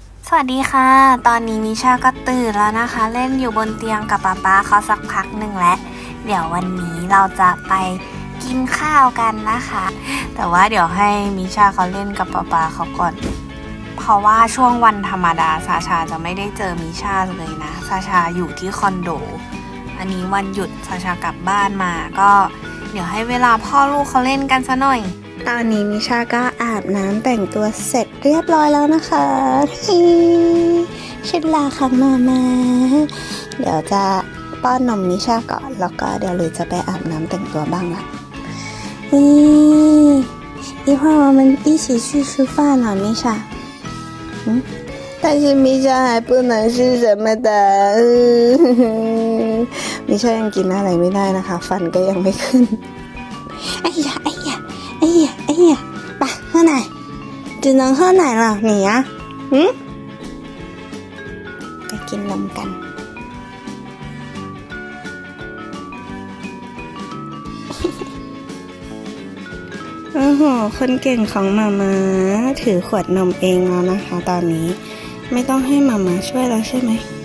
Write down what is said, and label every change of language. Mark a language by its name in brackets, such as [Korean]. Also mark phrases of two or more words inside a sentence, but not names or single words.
[Thai] สวัสดีค่ะตอนนี้มิชาก็ตื่นแล้วนะคะเล่นอยู่บนเตียงกับป๊าเขาสักพักหนึ่งแล้วเดี๋ยววันนี้เราจะไปกินข้าวกันนะคะแต่ว่าเดี๋ยวให้มิชาเขาเล่นกับป๊าเขาก่อนเพราะว่าช่วงวันธรรมดาซาชาจะไม่ได้เจอมิชาเลยนะซาชาอยู่ที่คอนโดอันนี้วันหยุดซาชากลับบ้านมาก็เดี๋ยวให้เวลาพ่อลูกเขาเล่นกันซะหน่อยตอนนี้มิชาก็อาบน้ำแต่งตัวเสร็จเรียบร้อยแล้วนะคะ ชิดลาค่ะมาเดี๋ยวจะป้อนนมมิชาก่อนแล้วก็เดี๋ยวเลยจะไปอาบน้ำแต่งตัวบ้างละ [Chinese] 一会儿我们一起去吃饭了มิชา但是มิชา还不能吃什么的 [Thai] มิชายังกินอะไรไม่ได้นะคะฟันก็ยังไม่ขึ้น [Chinese] 哎呀爸喝奶只能喝奶了你呀 [Thai] ไปกินนมกันโอ้โหคนเก่งของมาม่าถือขวดนมเองแล้วนะคะตอนนี้ไม่ต้องให้มาม่าช่วยแล้วใช่ไหม